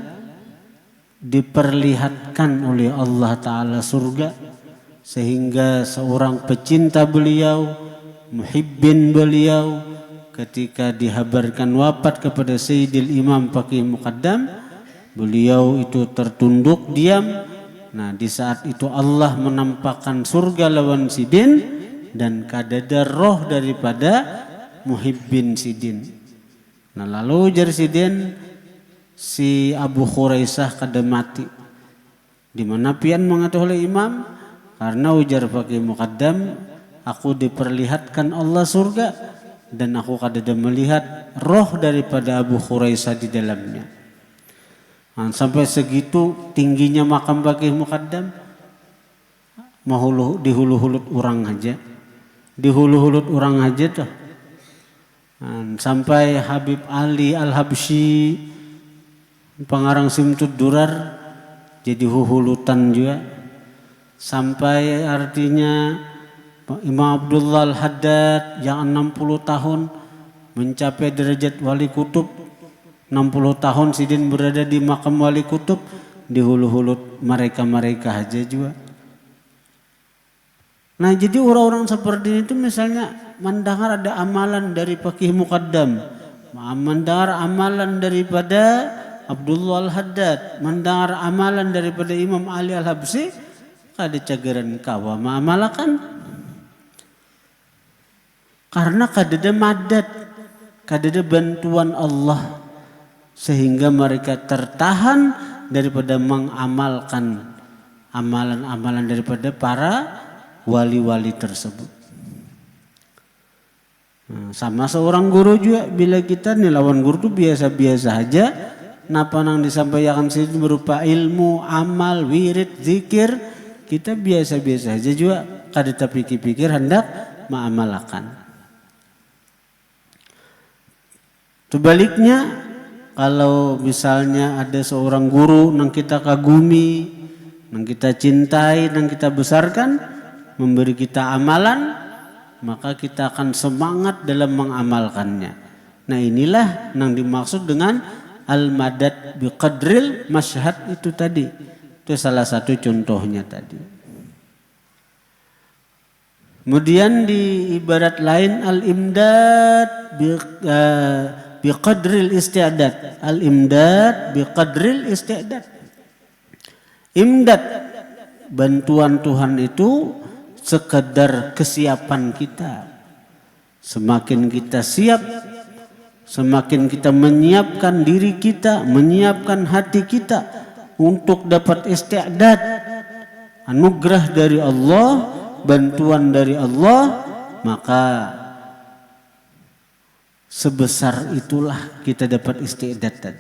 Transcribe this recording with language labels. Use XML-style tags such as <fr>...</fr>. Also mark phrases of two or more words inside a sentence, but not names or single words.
<id>diperlihatkan oleh Allah Ta'ala surga, sehingga seorang pecinta beliau, muhibbin beliau, ketika dihabarkan wafat kepada Sayyidil Imam Faqih Muqaddam, beliau itu tertunduk diam.</id> <bjn>Nah, di saat itu Allah menampakkan surga lawan sidin dan kadada roh daripada muhibbin sidin. Nah, lalu ujar sidin, si Abu Khuraisah kada mati. Di mana pian mengatakan oleh imam, karena ujar Faqih Muqaddam, aku diperlihatkan Allah surga dan aku kadada melihat roh daripada Abu Khuraisah di dalamnya. Nah, sampai segitu tingginya makam Faqih Muqaddam, dihulu-hulut orang aja, dihulu-hulut orang aja tuh. Sampai Habib Ali Al-Habsyi pengarang Simtud Durar jadi huhulutan juga.</bjn> <id>sampai artinya Imam Abdullah Al-Haddad yang 60 tahun mencapai derajat wali kutub.</id> <bjn>60 tahun Sidin berada di makam wali kutub, di hulu-hulu mereka aja juga.</bjn> <id>Nah jadi orang-orang seperti itu misalnya mendengar ada amalan dari Faqih Muqaddam, mendengar amalan daripada Abdullah Al-Haddad, mendengar amalan daripada Imam Ali Al-Habsyi,</id> <bjn>kada cagaran kawa ma'amalakan.</bjn> <id>Karena kada ada madad, kada ada bantuan Allah, sehingga mereka tertahan daripada mengamalkan amalan-amalan daripada para wali-wali tersebut.</id> <bjn>Nah, sama seorang guru juga, bila kita nih lawan guru tuh biasa-biasa aja, napa nang disampaikan situ berupa ilmu, amal, wirid, zikir, kita biasa-biasa aja juga, kada terpikir-pikir hendak mengamalkan.</bjn> <id>Sebaliknya, kalau misalnya ada seorang guru yang kita kagumi, yang kita cintai, yang kita besarkan, memberi kita amalan, maka kita akan semangat dalam mengamalkannya. Nah inilah yang dimaksud dengan</id> <ar>المدد بقدر المشهد</ar> <id>itu tadi. Itu salah satu contohnya tadi. Kemudian di ibarat lain</id> <ar>الإمداد بقدر الاستعداد. الإمداد بقدر الاستعداد.</ar> <id>Imdad, bantuan Tuhan itu sekedar kesiapan kita. Semakin kita siap, semakin kita menyiapkan diri kita, menyiapkan hati kita untuk dapat isti'dad, anugerah dari Allah, bantuan dari Allah, maka sebesar itulah kita dapat isti'dad tadi.</id>